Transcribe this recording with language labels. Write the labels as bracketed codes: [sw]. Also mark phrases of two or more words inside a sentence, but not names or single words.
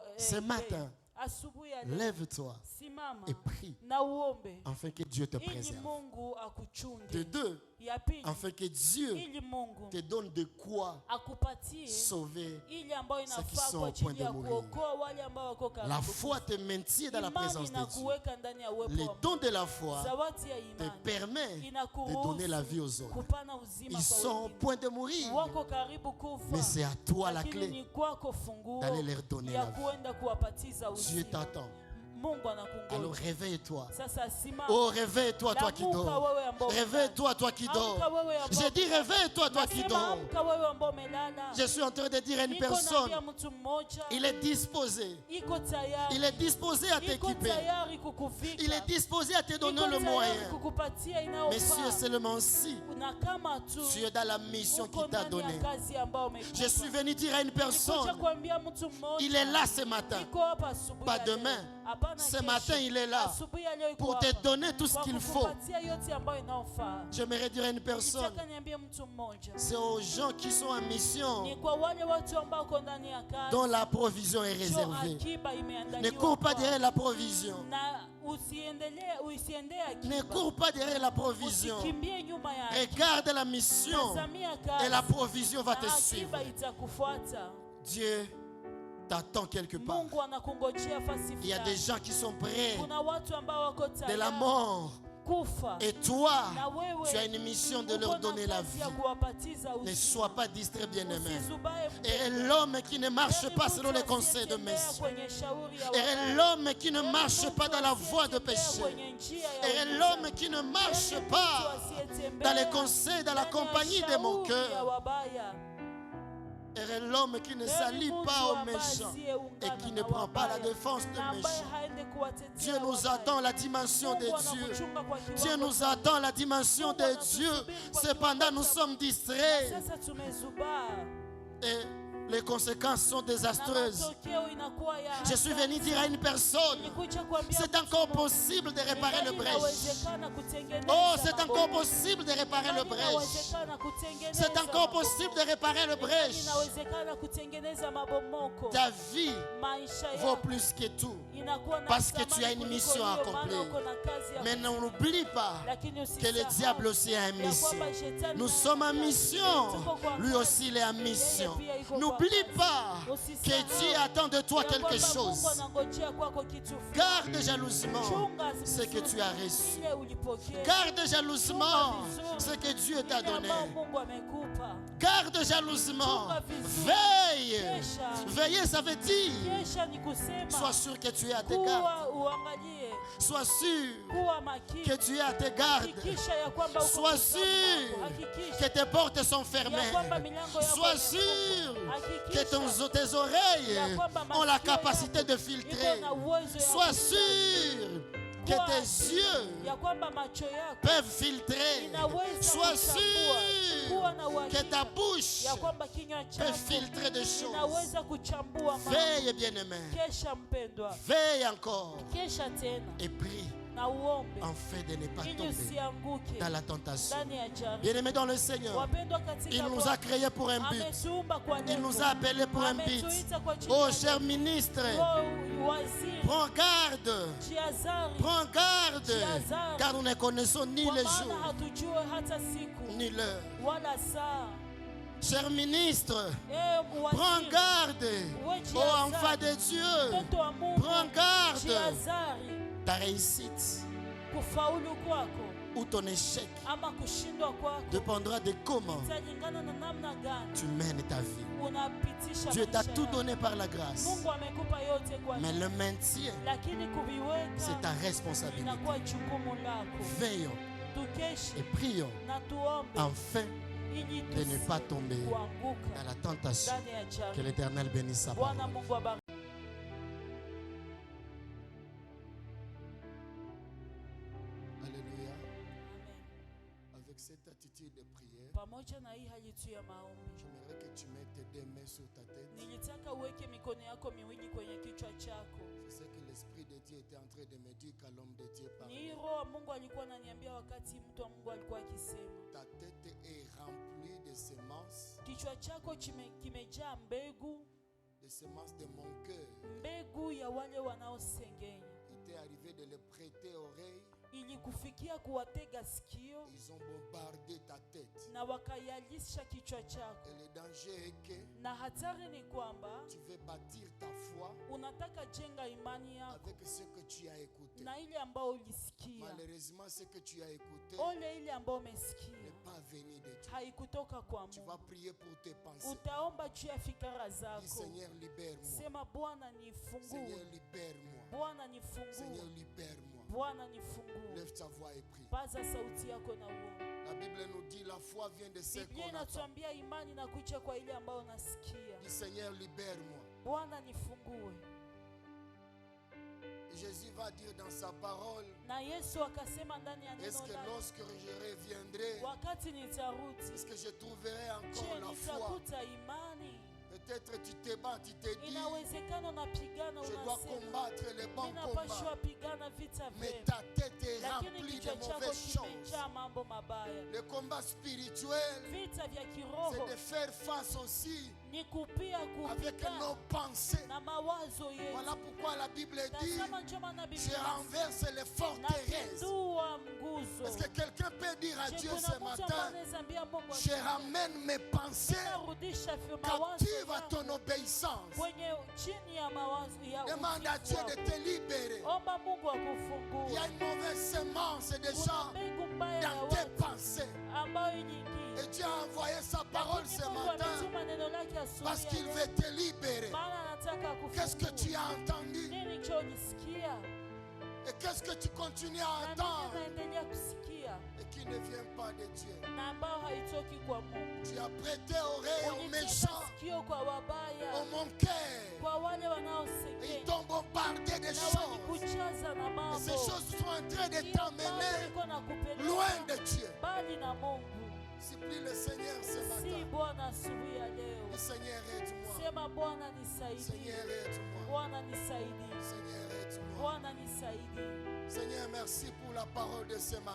[fr] Ce matin, [sw] asubuhi ya leo, [fr] lève-toi [sw] simama [fr] et prie [sw] na uombe [fr] afin que Dieu te [sw] ili [fr] préserve. [sw] Mungu [fr] De [sw] akuchunge. [fr] deux, [sw] Ya pili, [fr] afin que Dieu [sw] ili Mungu [fr] te donne de quoi [sw] akupatie [fr] sauver. [sw] ili ambayo [fr] ceux qui [sw] inafaa [fr] sont [sw] kwa [fr] au point [sw] ajili [fr] de [sw] ya [fr] mourir. [sw] kuokoa wale ambao wako [fr] La [sw] karibu. [fr] foi te maintient dans la [sw] Imani [fr] présence de Dieu. [sw] inakuweka ndani ya uwepo [fr] Le [sw] wa [fr] don [sw] Mungu. [fr] de la foi [sw] Zawadi ya [fr] te [sw] imani [fr] permet de [sw] inakuruhusu [fr] donner la vie aux autres. [sw] kupana uzima [fr] Ils [sw] kwa [fr] sont au [sw] wengine. [fr] point de mourir, [sw] Wako karibu kufa, [fr] mais c'est à toi la [sw] lakini [fr] clé [sw] ni kwako funguo [fr] d'aller leur donner [sw] ya [fr] la vie. [sw] kuenda kuwapatiza [fr] Dieu [sw] uzima. [fr] t'attend. [sw] Mungu [fr] Alors [sw] anakungoja. [fr] réveille-toi. [sw] Sasa simama. [fr] Oh, réveille-toi, toi qui [sw] Lamuka [fr] dors. [sw] wewe ambao [fr] Réveille-toi, toi qui dors. [sw] Amka wewe ambao [fr] J'ai dit réveille-toi, toi qui [sw] Nasema [fr] dors. [sw] amka wewe ambao umelala. [fr] Je suis en train de dire à une [sw] Niko [fr] personne, [sw] naambia mtu mmoja, [fr] il est disposé. [sw] iko tayari. [fr] Il est disposé à [sw] Iko [fr] t'équiper. [sw] tayari kukuvika. [fr] Il est disposé à te donner [sw] Iko [fr] le [sw] tayari [fr] moyen. [sw] kukupatia [fr] Mais si [sw] inayofaa. [fr] seulement si [sw] Na kama tu [fr] tu es dans la mission [sw] uko [fr] qu'il t'a [sw] ndani ya [fr] donnée. [sw] kazi ambayo umekupa. [fr] Je suis venu dire à une [sw] Nilikuja [fr] personne, [sw] kuambia mtu mmoja, [fr] il est là ce matin. [sw] iko hapa asubuhi [fr] Pas [sw] ya leo. [fr] demain. [sw] Hapana [fr] Ce [sw] kesho. [fr] matin, il est là [sw] Asubuhi ya leo iko [fr] pour te [sw] hapa. [fr] donner tout ce [sw] Kwa [fr] qu'il faut. [sw] kukupatia yote ambayo inayofaa. [fr] J'aimerais dire à une personne, [sw] Nitaka niambie mtu mmoja, [fr] c'est aux gens qui sont en mission [sw] ni kwa wale watu ambao wako ndani ya kazi [fr] dont la provision est [sw] ndio [fr] réservée. [sw] akiba [fr] Ne [sw] imeandaliwa [fr] cours pas [sw] kwao. [fr] derrière la provision. [sw] Na usiendee [fr] Ne [sw] akiba. [fr] cours pas derrière la provision. [sw] Usikimbie nyuma ya akiba. [fr] Regarde la mission [sw] Tazamia [fr] et [sw] kazi [fr] la provision va [sw] na [fr] te suivre. [sw] akiba itakufuata. [fr] Dieu t'attend quelque part. [sw] Mungu anakungojea fasi [fr] Il y a des [sw] fulani. [fr] gens qui sont prêts [sw] Kuna watu ambao wako [fr] de la [sw] tayari [fr] mort. [sw] kufa. [fr] Et toi, [sw] Na wewe [fr] tu as une mission de [sw] uko [fr] leur [sw] na [fr] donner la [sw] kazi ya [fr] vie. [sw] kuwapatiza [fr] Ne [sw] uzima. [fr] sois pas distrait, bien-aimé. [sw] Usizubae [fr] Et l'homme qui ne marche [sw] Heri [fr] pas [sw] mtu [fr] selon les conseils de [sw] asiyetembea [fr] messieurs. [sw] kwenye shauri ya [fr] Et [sw] wabaya. [fr] l'homme qui ne [sw] Heri [fr] marche [sw] mtu [fr] pas dans la voie de [sw] asiyetembea [fr] péché. [sw] kwenye njia ya [fr] Et [sw] uovu. [fr] l'homme qui ne marche [sw] Heri mtu [fr] pas [sw] asiyetembea [fr] dans les conseils, dans la [sw] ndani ya [fr] compagnie de mon [sw] shauri ya [fr] cœur. [sw] wabaya. [fr] Et l'homme qui ne [sw] Heri [fr] s'allie [sw] mtu [fr] pas aux [sw] ambaye [fr] méchants [sw] asiyeungana [fr] et qui [sw] na [fr] ne prend pas la [sw] wabaya, [fr] défense [sw] na [fr] des [sw] ambaye [fr] méchants. [sw] haende kuwatetea [fr] Dieu nous [sw] wabaya. [fr] attend la dimension de [sw] Mungu [fr] Dieu. [sw] anakuchunga kwa [fr] Dieu [sw] kiwango [fr] nous [sw] cha- [fr] attend la dimension de Dieu. Cependant, nous sommes distraits [sw] Sasa tumezubaa [fr] et les conséquences sont [sw] na [fr] désastreuses. [sw] matokeo inakuwa ya [fr] Je suis venu dire à une personne, [sw] Nilikuja kuambia [fr] c'est [sw] mtu [fr] encore [sw] mmoja, [fr] possible de réparer le brèche. [sw] inawezekana kutengeneza [fr] Oh, c'est [sw] mambo. [fr] encore possible de réparer le brèche. [sw] Inawezekana kutengeneza [fr] C'est encore [sw] mambo. [fr] possible de réparer le brèche. [sw] Inawezekana kutengeneza mabomoko. [fr] Ta vie [sw] Maisha [fr] vaut [sw] yako [fr] plus que tout. [sw] inakuwa na [fr] Parce que [sw] thamani [fr] tu as une [sw] kuliko [fr] mission à [sw] hiyo, maana [fr] accomplir. [sw] uko na kazi ya [fr] Mais n'oublie pas [sw] lakini [fr] que le [sw] usisahau [fr] diable aussi a une [sw] ya [fr] mission. [sw] kwamba shetani [fr] Nous [sw] na [fr] sommes en [sw] kazi. [fr] mission. [sw] Tuko kwa [fr] Lui [sw] kazi. [fr] aussi, il est en mission. [sw] Yeye pia iko kwa [fr] N'oublie [sw] kazi. [fr] pas [sw] Usisahau [fr] que Dieu attend de toi [sw] ya [fr] quelque [sw] kwamba Mungu [fr] chose. [sw] anangojea kwako kitu fulani. [fr] Garde jalousement [sw] Chunga [fr] ce que tu as reçu. [sw] ile ulipokea. [fr] Garde jalousement ce que Dieu t'a [sw] Ile [fr] donné. [sw] ambao Mungu amekupa. [fr] Garde jalousement. [sw] Chunga vizuri. [fr] Veille. [sw] Kesha. [fr] Veiller, ça veut dire [sw] Kesha ni kusema [fr] sois sûr que tu es à tes gardes. [sw] kuwa uangalie, [fr] Sois sûr [sw] kuwa makini, [fr] que tu es à tes gardes. [sw] hakikisha ya kwamba uko [fr] Sois [sw] mzamo [fr] sûr [sw] wako. Hakikisha [fr] que tes portes sont [sw] ya [fr] fermées. [sw] kwamba milango yako [fr] Sois [sw] imefungwa. [fr] sûr que [sw] Hakikisha [fr] tes oreilles ont la capacité de filtrer. [sw] iko na uwezo ya [fr] Sois sûr que tes yeux [sw] ya kwamba macho yako [fr] peuvent filtrer. [sw] inaweza [fr] Sois [sw] kuchambua, kuwa na [fr] sûr [sw] uhakika [fr] que ta bouche [sw] ya kwamba kinywa [fr] peut [sw] chako [fr] filtrer des choses. [sw] inaweza kuchambua mambo. [fr] Veille, bien-aimé. [sw] Kesha mpendwa, [fr] Veille encore [sw] kesha tena [fr] et prie [sw] na uombe [fr] afin de ne pas [sw] ili [fr] tomber [sw] usianguke [fr] dans la tentation. [sw] ndani ya jaribu. [fr] Bien-aimé dans le Seigneur, [sw] Wapendwa katika [fr] il nous a [sw] Bwana, [fr] créés pour un but. [sw] ametuumba kwa [fr] Il [sw] lengo. [fr] nous a appelés pour un but. [sw] Ametuita kwa jina [fr] Oh, [sw] la [fr] cher ministre, [sw] waziri, [fr] prends garde. [sw] jiazari, [fr] Prends garde, [sw] Jiazari. [fr] car nous ne connaissons ni [sw] kwa [fr] les [sw] maana [fr] jours, [sw] hatujue hata siku [fr] ni l'heure. [sw] wala saa. [fr] Cher ministre, [sw] Waziri, [fr] prends garde. [sw] uwe [fr] Oh, [sw] jiazari, [fr] enfant de Dieu, [sw] mtoto wa Mungu, [fr] prends garde. [sw] jiazari, [fr] Ta réussite [sw] kufaulu kwako [fr] ou ton échec [sw] ama kushindwa kwako [fr] dépendra de comment [sw] italingana na namna gani [fr] tu mènes ta vie. [sw] unapitisha [fr] Dieu t'a [sw] maisha [fr] tout [sw] yako. [fr] donné par la grâce, [sw] Mungu amekupa yote kwa [fr] mais le maintien, [sw] lakini [fr] c'est [sw] kuviweka [fr] ta responsabilité. [sw] inakuwa jukumu lako. [fr] Veillons [sw] Tukeshe [fr] et prions [sw] na tuombe [fr] afin [sw] ili [fr] de ne pas tomber dans [sw] kuanguka [fr] la tentation. [sw] ndani ya [fr] Que [sw] jaribu. [fr] l'Éternel bénisse sa [sw] Bwana [fr] parole. [sw] Mungu abariki. [fr] Alléluia. [sw] Amen. [fr] Avec cette attitude de prière, [sw] Pamoja na hii hali tu ya maombi, [fr] j'aimerais que tu mettes tes deux mains sur ta tête. [sw] nilitaka uweke mikono yako miwili kwenye kichwa chako. [fr] Je sais que l'Esprit de Dieu était en train de me dire qu'à l'homme de Dieu [sw] Ni hii [fr] parlait. [sw] roho wa Mungu alikuwa ananiambia wakati mtu wa Mungu alikuwa akisema, [fr] Ta tête est remplie de semences, [sw] kichwa chako kimejaa mbegu, [fr] de semences de mon cœur. [sw] mbegu ya wale wanaosengenya, [fr] Il t'est arrivé de les prêter oreille. [sw] ili kufikia kuwatega sikio [fr] Ils ont bombardé ta tête. [sw] na wakayalisha kichwa chako. [fr] Et le danger est que [sw] Na hatari ni kwamba [fr] tu veux bâtir ta foi [sw] unataka jenga imani yako [fr] avec ce que tu as écouté. [sw] na ile ambayo ulisikia. [fr] Malheureusement, ce que tu as écouté [sw] Ole ile ambayo umesikia [fr] n'est pas venu de Dieu. [sw] haikutoka kwa [fr] Tu vas [sw] Mungu. [fr] prier pour tes pensées. [sw] Utaomba juu ya fikra [fr] Dis, [sw] zako. [fr] Seigneur, libère-moi. [sw] Sema, Bwana [fr] Seigneur, [sw] nifungue, [fr] libère-moi. [sw] Bwana [fr] Seigneur, [sw] nifungue, [fr] libère-moi. [sw] Bwana nifungue. [fr] Lève ta voix et prie. [sw] Paza sauti yako na uombe. [fr] La Bible nous dit la foi vient de ce [sw] Biblia [fr] qu'on attend. [sw] inatuambia imani na kuja kwa ile ambayo unasikia. [fr] Dis, Seigneur, libère-moi. [sw] Bwana nifungue. [fr] Et Jésus va dire dans sa parole, [sw] Na Yesu akasema ndani ya [fr] est-ce [sw] neno [fr] que [sw] lake, [fr] lorsque je reviendrai, [sw] wakati nitarudi, [fr] est-ce que je trouverai encore je la foi? [sw] nitakuta imani. [fr] Peut-être tu te bats, tu te dis, [sw] Inawezekana unapigana, [fr] je dois [sw] unasema [fr] combattre les bons combats. [sw] ninapashwa pigana vita [fr] Mais [sw] vyema, [fr] ta tête est [sw] lakini [fr] remplie [sw] kichwa [fr] de [sw] chako [fr] mauvaises choses. [sw] kimejaa mambo mabaya. [fr] Le combat spirituel, [sw] Vita vya [fr] c'est [sw] kiroho [fr] de faire face aussi [sw] ni kupia [fr] avec [sw] kupigana [fr] nos pensées. [sw] na mawazo yetu. [fr] Voilà pourquoi la Bible dit, [sw] Tazama ndio maana [fr] je [sw] Biblia [fr] renverse les forteresses. [sw] napindua nguzo. [fr] Est-ce que quelqu'un peut dire à Je Dieu [sw] kuna [fr] ce [sw] mtu ambaye [fr] matin, [sw] anaweza ambia Mungu [fr] je [sw] ati, [fr] ramène mes pensées [sw] ninarudisha mawazo [fr] captives à [sw] yangu [fr] ton obéissance. [sw] kwenye chini ya mawazo ya [fr] Demande à [sw] utiifu [fr] Dieu de [sw] wako. [fr] te libérer. [sw] Omba Mungu [fr] Il y a [sw] akufungue. [fr] une mauvaise semence [sw] Kuna [fr] déjà [sw] mbegu mbaya ya [fr] dans tes [sw] watu [fr] pensées. [sw] ambayo iliingia. [fr] Et Dieu a envoyé sa parole [sw] Lakini [fr] ce [sw] Mungu [fr] matin [sw] ametuma neno lake [fr] parce [sw] asubuhi [fr] qu'il [sw] ya [fr] veut [sw] leo. [fr] te libérer. [sw] Maana anataka [fr] Qu'est-ce que tu [sw] kufungue. [fr] as entendu [sw] Nini chonisikia [fr] et qu'est-ce que tu continues à [sw] na nini [fr] entendre [sw] naendelea kusikia [fr] et qui ne vient pas de Dieu. [sw] na ambao haitoki kwa Mungu. [fr] Tu as prêté oreille aux [sw] Ulitega [fr] méchants, [sw] sikio kwa wabaya, [fr] aux mon cœur. [sw] kwa wale [fr] Et ils [sw] wanaosengenya [fr] t'ont bombardé des [sw] na [fr] choses. [sw] walikujaza na [fr] Et [sw] mambo. [fr] ces choses sont en train de [sw] Hiyo mambo [fr] t'emmener [sw] iko na kupeleka [fr] loin de Dieu. [sw] mbali na Mungu. [fr] Supplie le Seigneur ce [sw] Si [fr] matin. [sw] Bwana asubuhi ya leo, [fr] Le Seigneur aide-moi. [sw] sema Bwana nisaidie, [fr] Seigneur aide-moi. [sw] Bwana nisaidie, [fr] Seigneur aide-moi. [sw] Bwana nisaidie. [fr] Seigneur, merci pour la parole de ce matin.